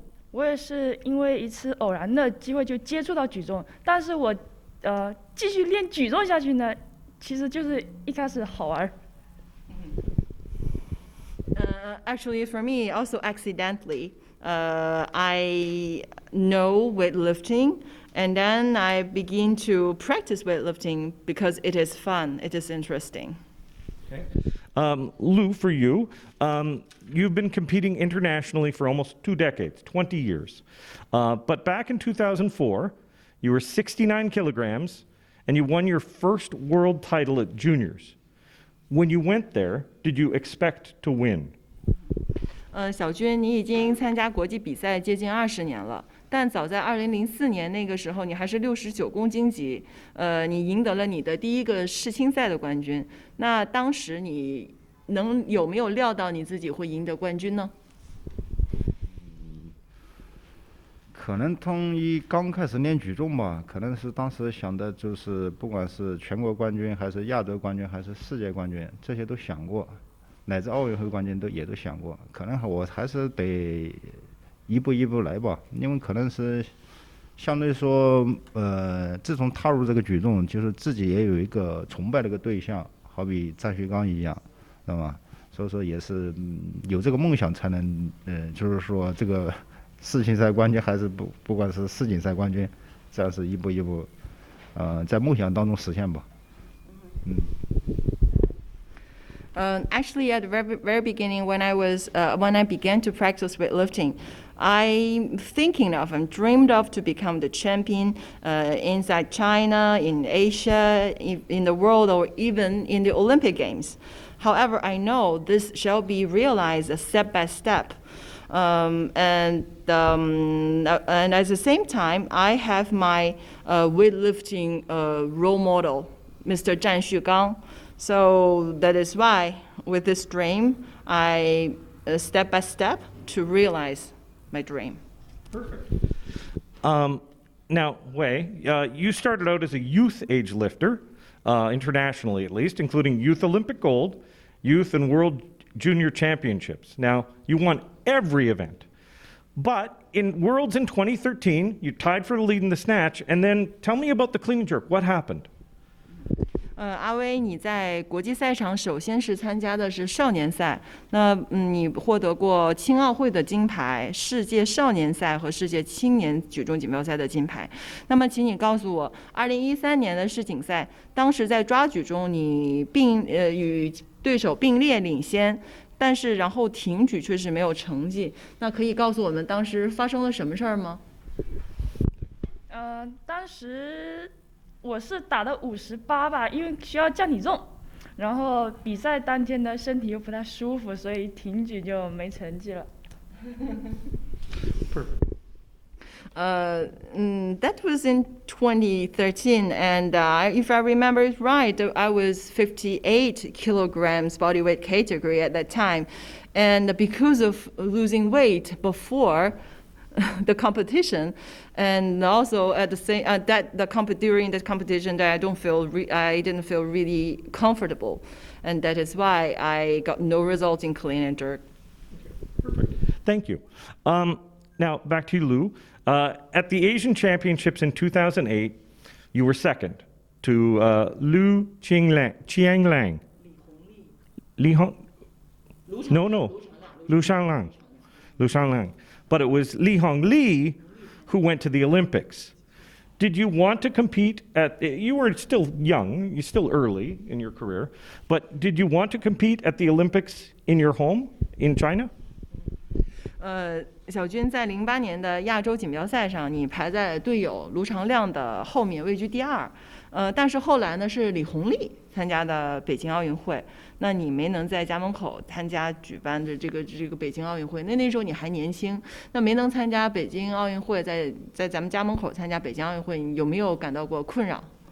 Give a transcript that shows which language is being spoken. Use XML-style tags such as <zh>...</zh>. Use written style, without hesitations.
<zh>我也是因为一次偶然的机会就接触到举重，但是我继续练举重下去呢，其实就是一开始好玩。</zh> <en>Actually, for me, also accidentally, I know weightlifting, and then I begin to practice weightlifting because it is fun, it is interesting. Okay. Lou, for you, you've been competing internationally for almost 2 decades, 20 years. But back in 2004, you were 69 kilograms, and you won your first world title at juniors. When you went there, did you expect to win?</en> <zh>小军，你已经参加国际比赛接近20年了，但早在2004年那个时候，你还是69公斤级，你赢得了你的第一个世青赛的冠军。那当时你有没有料到你自己会赢得冠军呢？可能从刚开始练举重吧，可能是当时想的就是，不管是全国冠军，还是亚洲冠军，还是世界冠军，这些都想过，乃至奥运会冠军也都想过。可能我还是得一步一步来吧，因为可能是相对说，自从踏入这个举重，就是自己也有一个崇拜的一个对象，好比张学刚一样，知道吗？所以说也是有这个梦想才能，就是说这个世锦赛冠军还是不管是世锦赛冠军，这样是一步一步，在梦想当中实现吧。</zh> <en>Actually, at the very beginning, when I began to practice weightlifting, I'm thinking of and dreamed of to become the champion inside China, in Asia, in the world, or even in the Olympic Games. However, I know this shall be realized step by step. And at the same time, I have my weightlifting role model, Mr. Zhan Xugang. So that is why, with this dream, I step by step to realize my dream. Perfect. Now, Wei, you started out as a youth age lifter, internationally at least, including Youth Olympic Gold, Youth and World Junior Championships. Now, you won every event. But in Worlds in 2013, you tied for the lead in the snatch, and then tell me about the clean and jerk. What happened?</en> <zh>阿威，你在国际赛场首先是参加的是少年赛，那你获得过青奥会的金牌、世界少年赛和世界青年举重锦标赛的金牌。那么，请你告诉我，2013年的世锦赛，当时在抓举中你与对手并列领先，但是然后挺举却是没有成绩。那可以告诉我们当时发生了什么事儿吗？当时我是打的58吧，因为需要降体重，然后比赛当天的身体又不太舒服，所以挺举就没成绩了。</zh> <en>That was in 2013, and if I remember it right, I was 58 kilograms body weight category at that time, and because of losing weight before the competition, and also at the same during the competition that I didn't feel really comfortable, and that is why I got no result in clean and jerk. Perfect. Thank you. Now back to you, Lou. At the Asian Championships in 2008, you were second to Lu Qianglang. Lu Shanglang. Liu Shangliang. But it was Li Hongli who went to the Olympics. Did you want to compete you were still young, you're still early in your career, but did you want to compete at the Olympics in your home in China?</en> <zh>小军在08年的亚洲锦标赛上，你排在队友卢长亮的后面，位居第2。但是后来呢，是李红利参加的北京奥运会，那你没能在家门口参加举办的这个北京奥运会。那时候你还年轻，那没能参加北京奥运会，在咱们家门口参加北京奥运会，你有没有感到过困扰？</zh>